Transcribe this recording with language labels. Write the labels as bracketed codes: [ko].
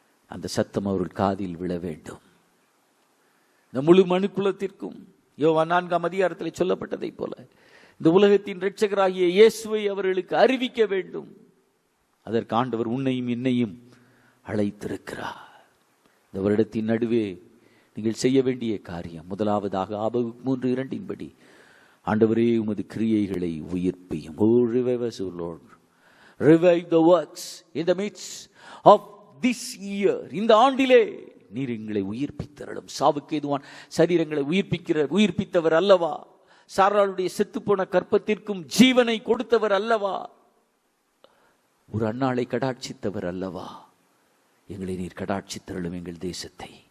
[ta] அந்த சத்தம் அவர்கள் காதில் விழ வேண்டும். இந்த முழு மனுக்குலத்திற்கும் யோவான் 4ஆம் அதிகாரத்தில் சொல்லப்பட்டதை போல இந்த உலகத்தின் இரட்சகராகிய இயேசுவை அவர்களுக்கு அறிவிக்க வேண்டும். அதற்கு ஆண்டவர் உன்னையும் என்னையும் அழைத்திருக்கிறார். இந்த வருடத்தின் நடுவே நீங்கள் செய்ய வேண்டிய காரியம், முதலாவதாக ஆபகுக் 3:2 ஆண்டவரே உமது கிரியைகளை உயிர்ப்பியும். [en] Oh, revive us, O Lord. Revive the works in the midst of this year. [ta] இந்த ஆண்டிலே நீர் எங்களை உயிர்ப்பித்தரலும். சாவுக்கு எதுவான் சரீரங்களை உயிர்ப்பித்தவர் அல்லவா? சாராளுடைய செத்துப்போன கற்பத்திற்கும் ஜீவனை கொடுத்தவர் அல்லவா? ஒரு அன்னாளை கடாட்சித்தவர் அல்லவா? எங்களை நீர் கடாட்சித்தரலும் எங்கள் தேசத்தை.